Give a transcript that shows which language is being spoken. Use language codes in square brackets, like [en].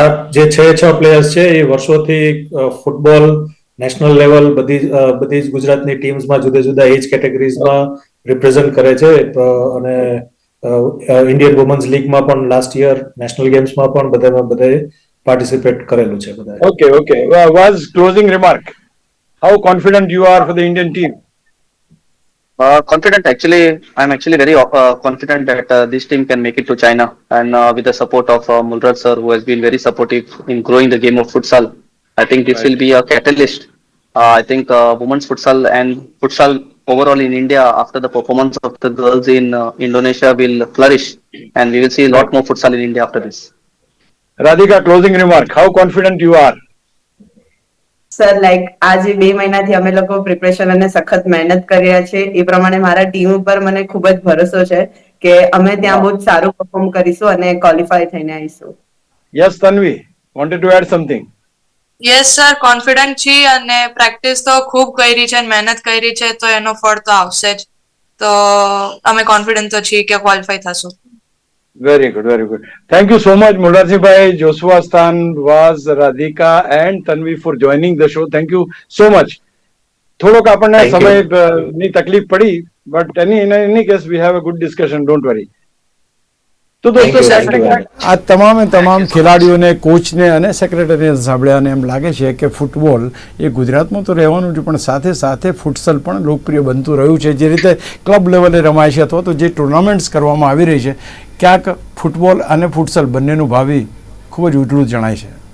[gu] જે 6 પ્લેયર્સ છે એ વર્ષોથી ફૂટબોલ નેશનલ લેવલ બધી જ ગુજરાતની ટીમ્સમાં જુદા જુદા એજ કેટેગરીઝમાં રિપ્રેઝન્ટ કરે છે અને ઇન્ડિયન વુમન્સ લીગમાં પણ લાસ્ટ યર નેશનલ ગેમ્સમાં પણ બધાએ પાર્ટિસિપેટ કરેલું છે બધા. [en] ઓકે. Was closing remark. How confident you are for the Indian team? Confident actually, I'm actually very confident that this team can make it to China and with the support of Mulraj sir who has been very supportive in growing the game of futsal. I think this will be a catalyst. I think women's futsal and futsal overall in India after the performance of the girls in Indonesia will flourish and we will see a lot more futsal in India after this. Radhika, closing remark. How confident you are? [gu] Sir like આ જે 2 મહિનાથી અમે લોકો preparation અને સખત મહેનત કરી રહ્યા છે એ પ્રમાણે મારા ટીમ ઉપર મને ખૂબ જ ભરોસો છે કે અમે ત્યાં બહુ જ સારું પરફોર્મ કરીશું અને ક્વોલિફાય થઈને આવીશું. [en] Yes, Tanvi, wanted to add something. [gu] Yes sir, confident છીએ અને પ્રેક્ટિસ તો ખૂબ કરી છે અને મહેનત કરી છે તો એનો ફળ તો આવશે જ. તો અમે કોન્ફિડન્ટ તો છીએ કે qualify થશું. [en] Very good. Thank you so much, Mulrajibhai, Joshua Stan, Vaz, Radhika and Tanvi for joining the show. Thank you so much. [gu] થોડોક આપણને સમયની તકલીફ પડી [en] but in any case we have a good discussion, don't worry. [gu] તો દોસ્તો આ તમામ ખેલાડીઓને, કોચને અને સેક્રેટરીને સાંભળ્યા અને એમ લાગે છે કે ફૂટબોલ એ ગુજરાતમાં તો રહેવાનું છે પણ સાથે સાથે ફૂટસલ પણ લોકપ્રિય બનતું રહ્યું છે. જે રીતે ક્લબ લેવલે રમાય છે અથવા તો જે ટુર્નામેન્ટ્સ કરવામાં આવી રહી છે ક્યાંક ફૂટબોલ અને ફૂટસલ બંનેનું ભાવિ ખૂબ જ ઉજળું જણાય છે.